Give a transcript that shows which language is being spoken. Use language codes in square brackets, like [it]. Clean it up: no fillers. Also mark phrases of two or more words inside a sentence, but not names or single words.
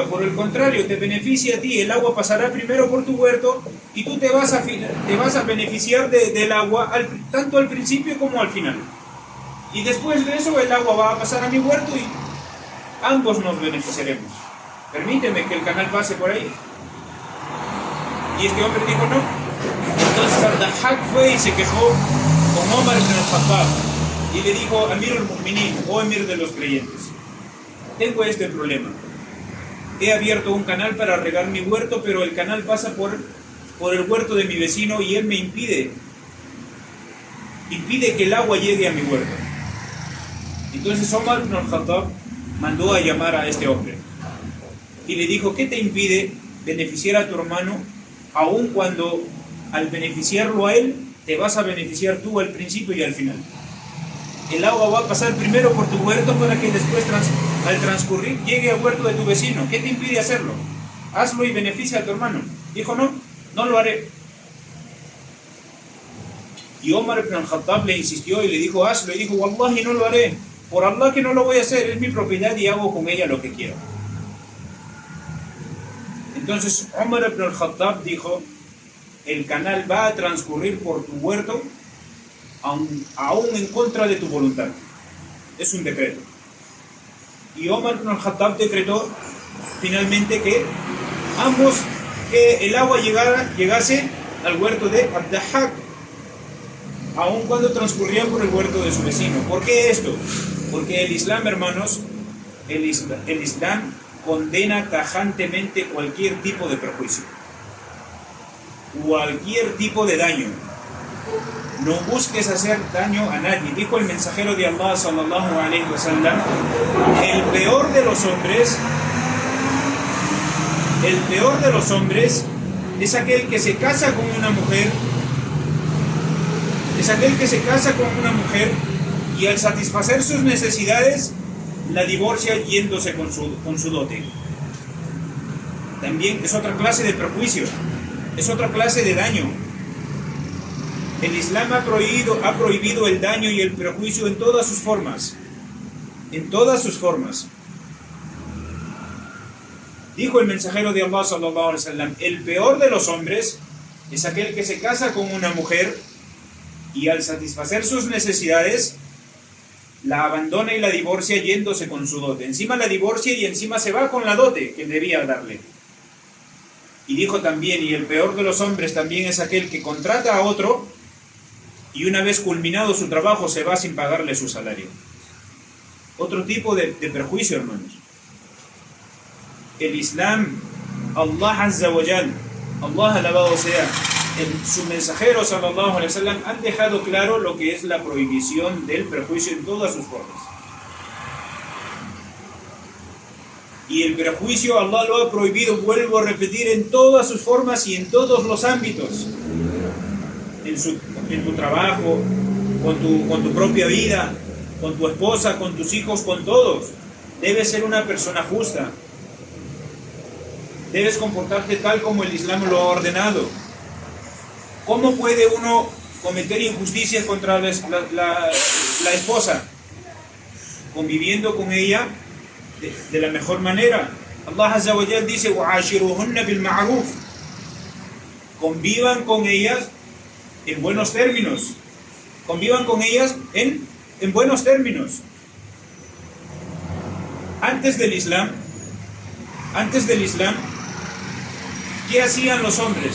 [es] Por el contrario, te beneficia a ti. El agua pasará primero por tu huerto y tú te vas a beneficiar del agua tanto al principio como al final. Y después de eso el agua va a pasar a mi huerto y ambos nos beneficiaremos. permíteme que el canal pase por ahí. Y este hombre dijo no. Entonces Al-Dahhak fue y se quejó con Omar ibn al-Khattab y le dijo: [ar] أمير المؤمنين, [es] o Emir de los creyentes, tengo este problema. He abierto un canal para regar mi huerto, pero el canal pasa por el huerto de mi vecino y él me impide que el agua llegue a mi huerto. Entonces Omar ibn al-Khattab mandó a llamar a este hombre y le dijo: ¿qué te impide beneficiar a tu hermano, aun cuando al beneficiarlo a él te vas a beneficiar tú al principio y al final? El agua va a pasar primero por tu huerto para que después al transcurrir llegue al huerto de tu vecino. ¿Qué te impide hacerlo? Hazlo y beneficia a tu hermano. Dijo: no, no lo haré. Y Omar ibn al-Khattab le insistió y le dijo: hazlo. Y dijo: wallahi, no lo haré. Por Allah que no lo voy a hacer, es mi propiedad y hago con ella lo que quiero. Entonces Omar ibn al-Khattab dijo: el canal va a transcurrir por tu huerto aún en contra de tu voluntad. Es un decreto. Y Omar ibn al-Khattab decretó finalmente que el agua llegase al huerto de Al-Dahhak, aun cuando transcurría por el huerto de su vecino. ¿Por qué esto? Porque el Islam, hermanos, el Islam condena tajantemente cualquier tipo de perjuicio, cualquier tipo de daño. No busques hacer daño a nadie. Dijo el mensajero de Allah [ar] صلى الله عليه وسلم: [es] el peor de los hombres es aquel que se casa con una mujer, y al satisfacer sus necesidades la divorcia yéndose con su dote. También es otra clase de perjuicio, es otra clase de daño. El Islam ha prohibido el daño y el perjuicio en todas sus formas. En todas sus formas. Dijo el mensajero de Allah [ar] صلى الله عليه وسلم: [es] el peor de los hombres es aquel que se casa con una mujer y al satisfacer sus necesidades la abandona y la divorcia yéndose con su dote. Encima la divorcia y encima se va con la dote que debía darle. Y dijo también: y el peor de los hombres también es aquel que contrata a otro y una vez culminado su trabajo se va sin pagarle su salario. Otro tipo de perjuicio, hermanos. El Islam, Allah [ar] عز وجل, [es] Allah alabado sea, su mensajero [ar] صلى الله عليه وسلم [es] han dejado claro lo que es la prohibición del perjuicio en todas sus formas. Y el perjuicio Allah lo ha prohibido, vuelvo a repetir, en todas sus formas y en todos los ámbitos. En tu trabajo, con tu propia vida, con tu esposa, con tus hijos, con todos. Debes ser una persona justa. Debes comportarte tal como el Islam lo ha ordenado. ¿Cómo puede uno cometer injusticias contra la esposa? Conviviendo con ella de la mejor manera. Allah Azza wa Jal dice: [ar] وَعَاشِرُهُنَّ بِالْمَعْرُوفِ. [es] Convivan con ellas en buenos términos. Convivan con ellas en buenos términos. Antes del Islam, ¿qué hacían los hombres?